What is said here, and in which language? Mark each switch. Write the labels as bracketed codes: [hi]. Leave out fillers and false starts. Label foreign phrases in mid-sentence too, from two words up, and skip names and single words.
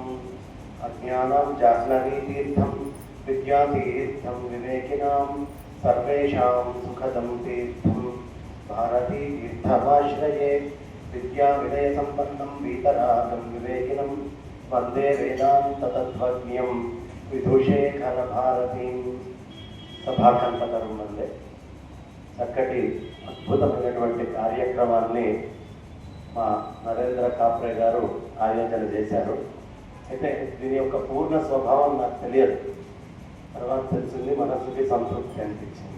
[sa] अज्ञानां जाह्नवीतीर्थं विद्यातीर्थं विवेकिनां सर्वेषां सुखदं तीर्थं भारतीतीर्थमाश्रये। विद्याविनयसम्पन्नं वीतरागं विवेकिनं वन्दे वेदान्ततत्त्वज्ञं विधुशेखरभारतीं। [te] సభాకంపతరం వల్లే చక్కటి అద్భుతమైనటువంటి కార్యక్రమాన్ని మా నరేంద్ర కాప్రే గారు ఆయోజన చేశారు. అయితే దీని యొక్క పూర్ణ స్వభావం నాకు తెలియదు, తర్వాత తెలిసింది, మనసుకి సంతృప్తి అనిపించింది.